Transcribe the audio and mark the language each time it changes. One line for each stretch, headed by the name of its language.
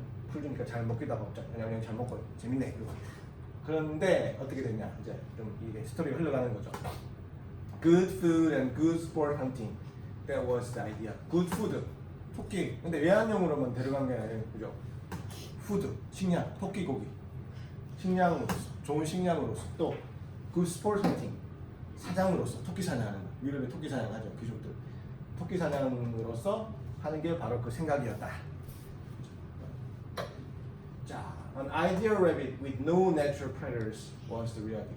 Korean: 풀 주니까 잘 먹기도 하고 그냥 잘 먹고 재밌네. 이러고. 그런데 어떻게 됐냐? 이제 좀 이게 스토리가 흘러가는 거죠.
English: Good food and good sport hunting. That was the idea. Good food.
Korean: 토끼. 근데 외환용으로만 데려간 게 아니에요. 그죠? 푸드, 식량, 토끼 고기, 식량으로서, 좋은 식량으로서, 또
English: good sport hunting,
Korean: 사냥으로서, 토끼 사냥하는 거. 유럽에 토끼 사냥하죠, 귀족들. 토끼 사냥으로서 하는 게 바로 그 생각이었다. 자,
English: an ideal rabbit with no natural predators was the reality.